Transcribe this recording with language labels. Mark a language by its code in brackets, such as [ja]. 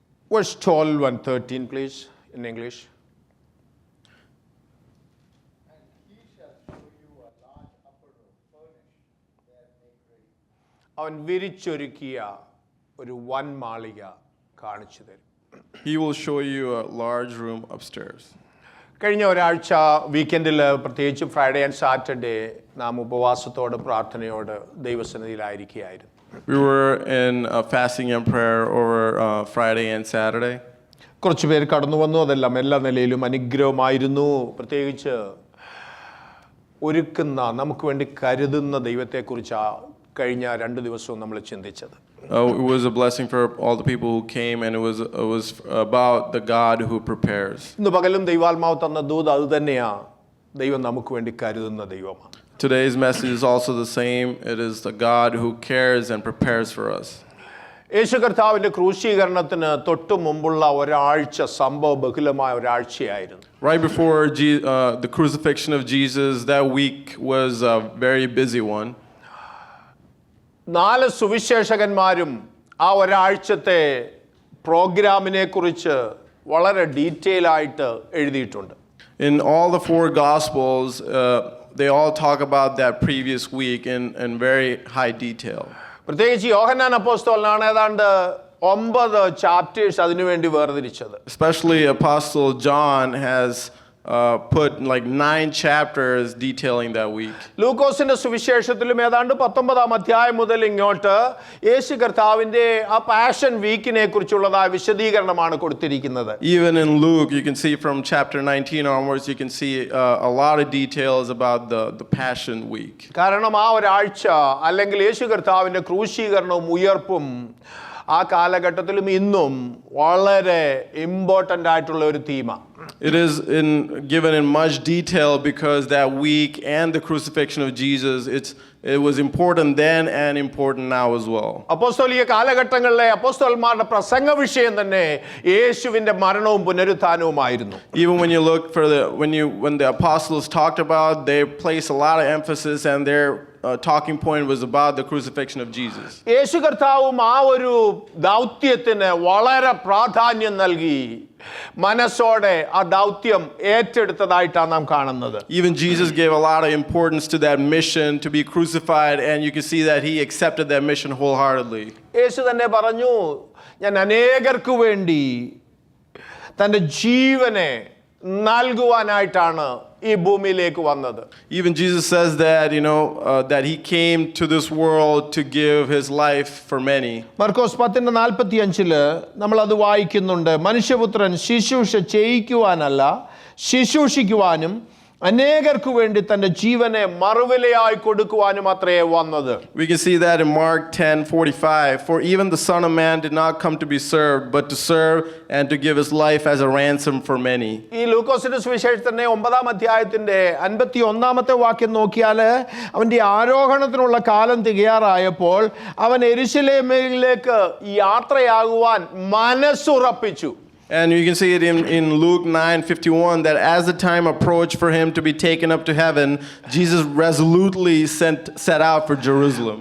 [en] Verse 12 and 13, please, in English. And he shall show you a large upper room, furnished, there make ready. [ml] അവൻ വിരിച്ചൊരുക്കിയ ഒരു വൻമാളിക കാണിച്ചു തരും. [en] He will show you a large room upstairs. [ml] കഴിഞ്ഞ ഒരാഴ്ച വീക്കെൻഡിൽ പ്രത്യേകിച്ച് [en] Friday and Saturday [ml] നാം ഉപവാസത്തോട് പ്രാർത്ഥനയോട് ദൈവസന്നിധിയിലായിരിക്കുകയായിരുന്നു. [en] We were in fasting and prayer over Friday and Saturday. [ml] കുറച്ച് പേര് കടന്നു വന്നു. അതെല്ലാം എല്ലാ നിലയിലും അനുഗ്രഹമായിരുന്നു. പ്രത്യേകിച്ച് ഒരുക്കുന്ന നമുക്ക് വേണ്ടി കരുതുന്ന ദൈവത്തെക്കുറിച്ച് കഴിഞ്ഞ 2 ദിവസവും നമ്മൾ ചിന്തിച്ചത്. [en] It was a blessing for all the people who came, and it was about the God who prepares. [ml] ഇന്ന് പകലും ദൈവാത്മാവ് തന്ന ദൂത് അത് തന്നെയാ. ദൈവം നമുക്ക് വേണ്ടി കരുതുന്ന ദൈവമാണ്. [en] Today's message is also the same. It is the God who cares and prepares for us. [ml] യേശു കർത്താവിന്റെ ക്രൂശീകരണത്തിന് തൊട്ടു മുമ്പുള്ള ഒരാഴ്ച സംഭവബഹുലമായ ഒരാഴ്ചയായിരുന്നു. [en] Right before the crucifixion of Jesus, that week was a very busy one. [ml] 4 സുവിശേഷകന്മാരും ആ ഒരാഴ്ചത്തെ പ്രോഗ്രാമിനെ കുറിച്ച് വളരെ ഡീറ്റെയിൽ ആയിട്ട് എഴുതിയിട്ടുണ്ട്. [en] In all the 4 Gospels, they all talk about that previous week in very high detail. [ml] പ്രത്യേകിച്ച് യോഹന്നാൻ അപ്പോസ്തലനാണ് ഏതാണ്ട് 9 ചാപ്റ്റേഴ്സ് അതിനുവേണ്ടി വേർതിരിച്ചത്. [en] Especially Apostle John has put like 9 chapters detailing that week. [ml] ലൂക്കോസിന്റെ സുവിശേഷത്തിലും ഏതാണ്ട് 19-ാം അധ്യായം മുതൽ ഇങ്ങോട്ട് യേശു കർത്താവിന്റെ ആ പാഷൻ വീക്കിനെ കുറിച്ചുള്ളതായ വിശദീകരണമാണ് കൊടുത്തിരിക്കുന്നത്. [en] Even in Luke, you can see from chapter 19 onwards, you can see a lot of details about the Passion Week. [ml] കാരണം ആ ഒരാഴ്ച അല്ലെങ്കിൽ യേശു കർത്താവിന്റെ ക്രൂശീകരണവും ഉയർപ്പും ആ കാലഘട്ടത്തിലും ഇന്നും വളരെ ഇമ്പോർട്ടൻ്റ് ആയിട്ടുള്ള ഒരു തീമാണ്. [en] It is given in much detail because that week and the crucifixion of Jesus, it was important then and important now as well. [ml] അപ്പോസ്തോലിക കാലഘട്ടങ്ങളിലെ അപ്പോസ്തലന്മാരുടെ പ്രസംഗ വിഷയം തന്നെ യേശുവിന്റെ മരണവും പുനരുത്ഥാനവുമായിരുന്നു. [en] Even when you look for when the apostles talked about, they placed a lot of emphasis, and their talking point was about the crucifixion of Jesus. [ml] യേശു കർത്താവും ആ ഒരു ദൗത്യത്തിന് വളരെ പ്രാധാന്യം നൽകി മനസ്സോടെ ആ ദൗത്യം ഏറ്റെടുത്തതായിട്ടാണ് നാം കാണുന്നത്. [en] Even Jesus gave a lot of importance to that mission to be crucified, and you can see that he accepted that mission wholeheartedly. [ml] യേശു തന്നെ പറഞ്ഞു, ഞാൻ അനേകർക്ക് വേണ്ടി തൻ്റെ ജീവനെ നൽകുവാനായിട്ടാണ് ഈ ഭൂമിയിലേക്ക് വന്നത്. [en] Even Jesus says that, that he came to this world to give his life for many. [ml] മർക്കോസ് 10:45 നമ്മൾ അത് വായിക്കുന്നുണ്ട്. മനുഷ്യപുത്രൻ ശുശ്രൂഷ ചെയ്യിക്കുവാനല്ല, ശുശ്രൂഷിക്കുവാനും അനേകർക്ക് വേണ്ടി തന്റെ ജീവനെ മറുവിലയായി കൊടുക്കുവാനും അത്രേ വന്നത്. [en] We can see that in Mark 10:45. For even the Son of Man did not come to be served, but to serve and to give his life as a ransom for many. [ml] ഈ ലൂക്കോസിന്റെ സുവിശേഷത്തിന്റെ 9-ാം അധ്യായത്തിന്റെ 51-ാമത്തെ വാക്യം നോക്കിയാൽ അവന്റെ ആരോഹണത്തിനുള്ള കാലം തികയാറായപ്പോൾ അവൻ യെരൂശലേമിലേക്ക് യാത്രയാകുവാൻ മനസ്സുറപ്പിച്ചു. [en] And you can see it in Luke 9:51 that as the time approached for him to be taken up to heaven, Jesus resolutely set out for Jerusalem.